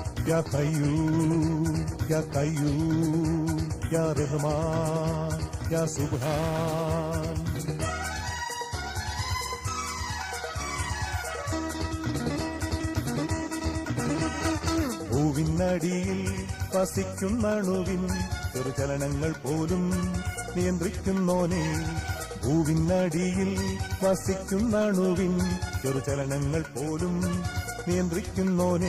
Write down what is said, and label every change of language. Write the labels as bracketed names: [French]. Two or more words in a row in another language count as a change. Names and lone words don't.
[Arabic] يا قيوم يا قيوم يا رحمن يا سبحان. [Malayalam] ഭൂവിനടിയിൽ വസിക്കുന്നണുവിൻ ചെറുചലനങ്ങൾ പോലും നിയന്ത്രിക്കുന്നോനെ. ഭൂവിനടിയിൽ വസിക്കുന്നണുവിൻ ചെറുചലനങ്ങൾ പോലും നിയന്ത്രിക്കുന്നോനെ.